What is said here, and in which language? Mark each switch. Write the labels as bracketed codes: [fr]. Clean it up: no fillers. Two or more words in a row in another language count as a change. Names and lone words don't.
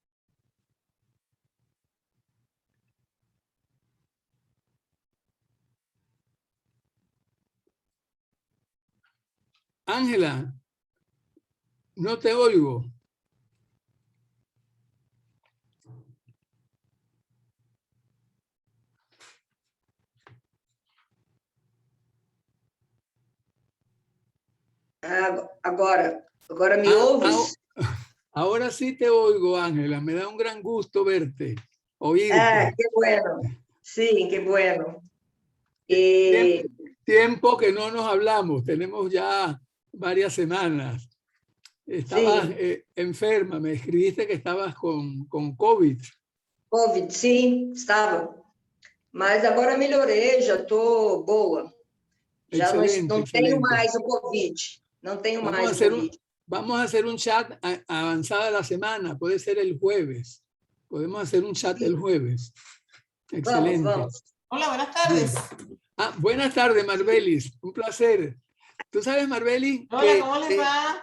[es] Ángela, no te oigo. [pt] Agora me ouves? [es] Ahora sí te oigo, Ángela. Me da un gran gusto verte, oírte. Qué bueno. Sí, qué bueno. Tiempo que no nos hablamos. Tenemos ya varias semanas. Estabas enferma. Me escribiste que estabas con COVID. [pt] COVID, sim, estava. Mas agora melhorei, já estou boa. Já não, [es] Excelente, [pt] não tenho [es] excelente. [pt] mais o COVID. Não tenho [es] Vamos a [pt] mais o [es] hacer [pt] COVID. [es] vamos a hacer un chat avanzada la semana. Puede ser el jueves. Podemos hacer un chat el jueves. Excelente. Vamos. Hola, buenas tardes. Buenas tardes, Marbelis. Un placer. Tú sabes, Marbelis, hola, ¿cómo les va?